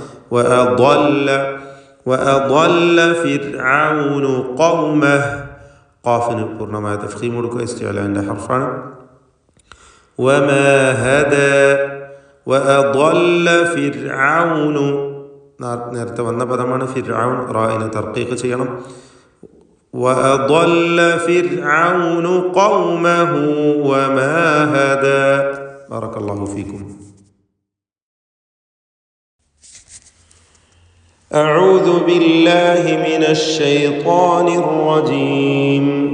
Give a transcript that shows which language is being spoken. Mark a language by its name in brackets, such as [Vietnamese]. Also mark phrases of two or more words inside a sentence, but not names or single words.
[Arabic] وأضل فرعون قومه. [Malayalam] ഖാഫിന് പൂർണ്ണമായ തഫ്ഖീം കൊടുക്കുക. ഇസ്തിഅലാൻ്റെ ഹർഫാണ്. [Arabic] وما هدى وأضل فرعون [Malayalam] നേരത്തെ വന്ന പദമാണ് ഫിർഔൻ. റാഇനെ തർക്കീഖ് ചെയ്യണം. [Arabic] وأضل فرعون قومه وما هدى. بارك الله فيكم. أعوذ بالله من الشيطان الرجيم.